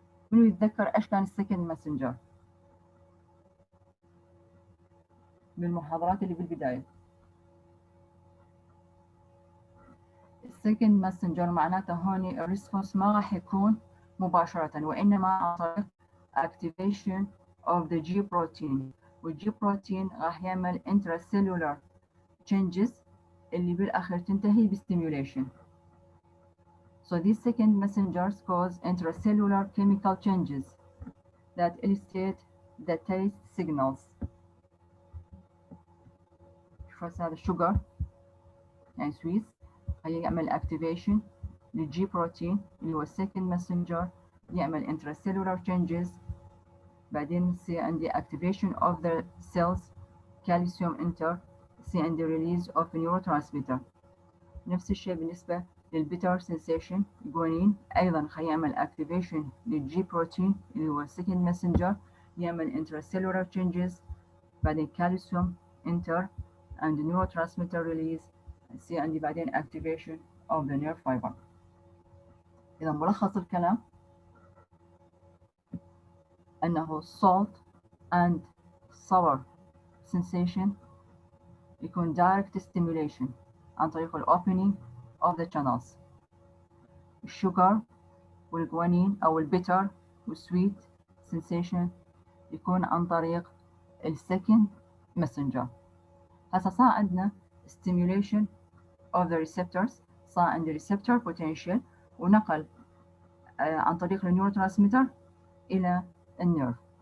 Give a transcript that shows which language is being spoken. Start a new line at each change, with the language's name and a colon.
Arabic: منو يتذكر ايش كان السكند messenger بالمحاضرات اللي بالبداية؟ السكند messenger معناته هون الريسبونس ما راح يكون مباشرة وإنما عن طريق
English: activation of the G protein
Arabic: والجي بروتين راح يعمل
English: intracellular changes
Arabic: اللي بالأخير تنتهي بstimulation.
English: So these second messengers cause intracellular chemical changes that illustrate the taste signals.
Arabic: شوف هذا الشوجر يعني سويس هيعمل activation للجي بروتين اللي هو
English: second messenger
Arabic: يعمل
English: intracellular changes
Arabic: بعدين يصير عندي
English: activation of the cells calcium enter
Arabic: يصير عندي
English: release of neurotransmitter.
Arabic: نفس الشيء بالنسبة للبيتر sensation جوانين أيضا هيعمل activation للجي بروتين اللي هو
English: second messenger
Arabic: يعمل
English: intracellular changes
Arabic: بعدين
English: calcium enter and neurotransmitter release
Arabic: يصير عندي بعدين
English: activation of the nerve fiber.
Arabic: إذا ملخص الكلام أنه
English: salt and sour sensation
Arabic: يكون
English: direct stimulation
Arabic: عن طريق
English: opening of the channels.
Arabic: الشوجر والجوانين أو البيتر والسويت sensation يكون عن طريق
English: second messenger.
Arabic: هسا صار عندنا
English: stimulation of the receptors
Arabic: صار عندي
English: receptor potential
Arabic: ونقل عن طريق النيوروترانسميتر إلى النيرف.